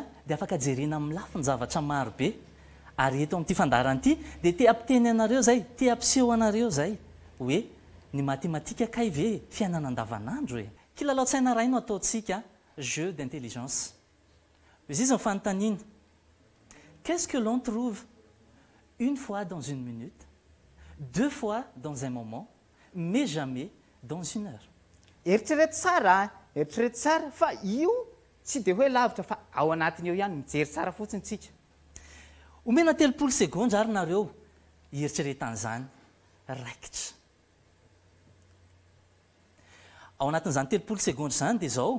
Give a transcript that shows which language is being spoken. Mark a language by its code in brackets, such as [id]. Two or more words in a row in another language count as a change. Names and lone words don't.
[mg] dia afaka jerena amin'ny lafiny zavatra maro be ary eto amin'ity fandaharana ity dia te ampiteny anareo zay te ampiseho anareo zay hoe ny matematika kay ve fiainana andavanandro hoe kilalao-tsaina ray no ataontsika [fr] jeu d'intelligence [mg] izy izy ny fanontaniana [fr] qu'est-ce que l'on trouve une fois dans une minute deux fois dans un moment mais jamais dans une heure [mg] eritrereto tsara fa io tsy dia hoe lavitra fa ao anatiny eo ihany mijery tsara fotsiny tsika omena 30 secondes ary nareo ieritreretan'izany raikitra ao anatin'izany 30 secondes zany dia zao